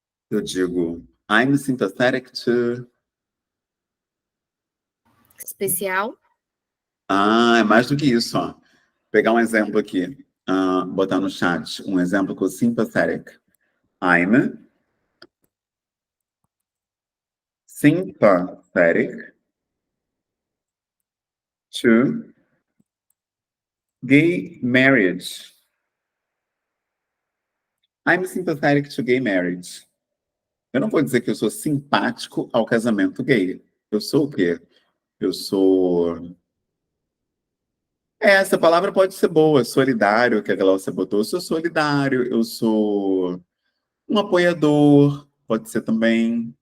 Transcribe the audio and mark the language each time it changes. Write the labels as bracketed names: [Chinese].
[Portuguese] Eu digo, [English] I'm sympathetic to... [Portuguese] Especial. É mais do que isso, ó. Pegar um exemplo aqui, botar no chat um exemplo com sympathetic. [English] I'm sympathetic to gay marriage. I'm sympathetic to gay marriage. [Portuguese] Eu não vou dizer que eu sou simpático ao casamento gay. Eu sou o quê? Eu sou... essa palavra pode ser boa, solidário, que a Glaucia botou. Eu sou solidário, eu sou um apoiador, pode ser também.